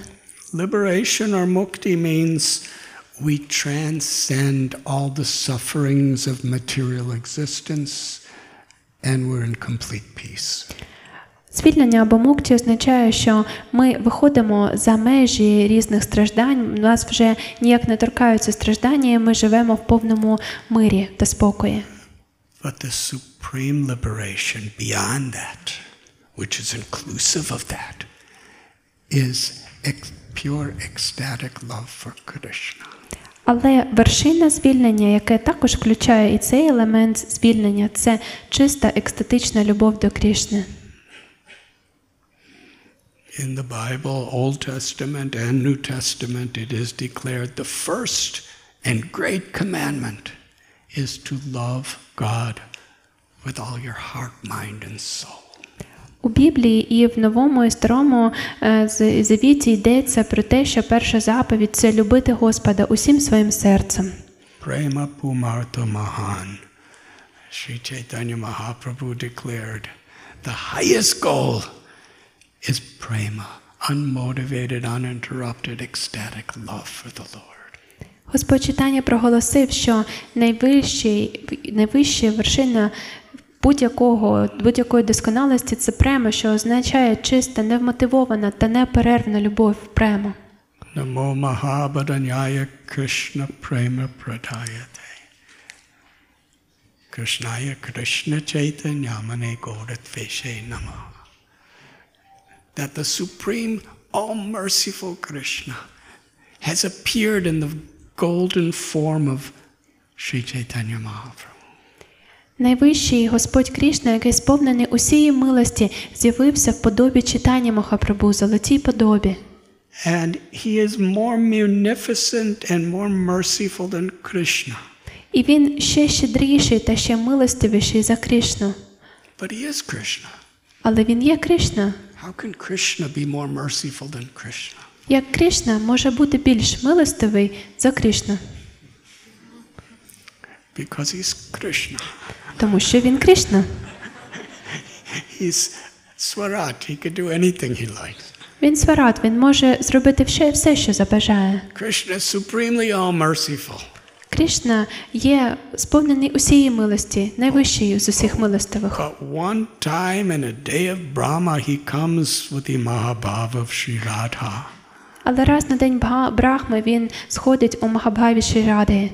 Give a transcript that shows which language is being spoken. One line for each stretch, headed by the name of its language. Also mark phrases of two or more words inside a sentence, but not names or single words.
English: Liberation or mukti means we transcend all the sufferings of material existence and we're in complete peace.
Ukrainian: Звільнення або мукті означає, що ми виходимо за межі різних страждань, у нас вже ніяк не торкаються страждання, і ми живемо в повному мирі та спокої.
English: But the supreme liberation beyond that, which is inclusive of that, is pure ecstatic love for Krishna.
Ukrainian: Але вершина звільнення, яке також включає і цей елемент звільнення, це чиста екстатична любов до Крішни.
English: In the Bible, Old Testament and New Testament, it is declared the first and great commandment is to love God with all your heart, mind, and soul.
Ukrainian: У Біблії і в Новому і Старому Завіті йдеться про те, що перша заповідь – це любити Господа усім своїм серцем.
Sanskrit: प्रेम पुमर्थ महान्.
English: Sri Chaitanya Mahaprabhu declared the highest goal is prema, unmotivated, uninterrupted, ecstatic love for the Lord.
Ukrainian: Господь Чайтанья проголосив, що найвища вершина будь-якої досконалості – це према, що означає чиста, невмотивована та неперервна любов према.
Sanskrit: नमो महाभरण्याय कृष्ण प्रेम प्रदायते. कृष्णाय कृष्ण चैतन्यमने गोदत्वेषे नमः.
English: That the supreme, all-merciful Krishna has appeared in the golden form of Sri Chaitanya Mahaprabhu.
Ukrainian: Найвищий Господь Крішна, який сповнений усієї милості, з'явився в подобі Чайтаньї Махапрабху, золотій подобі.
English: And he is more munificent and more merciful than Krishna.
Ukrainian: І він ще щедріший та ще милостивіший за Крішну.
English: But he is Krishna.
Ukrainian: Але він є Кришна.
English: How can Krishna be more merciful than Krishna?
Ukrainian: Як Кришна може бути більш милостивий за Кришну?
English: Because he's Krishna.
Ukrainian: Тому що він Кришна.
English: He's Swarat. He could do anything he likes.
Ukrainian: Він сварат, він може зробити все, що забажає.
English: Krishna is supremely all-merciful.
Ukrainian: Кришна є сповнений усієї милості, найвищий з усіх милостивих.
English: But one time in a day of Brahma, he comes with the Mahabhava of Sri Radha
Ukrainian: Але раз на день Брахми він сходить у Махабхаві Шрі Радhi,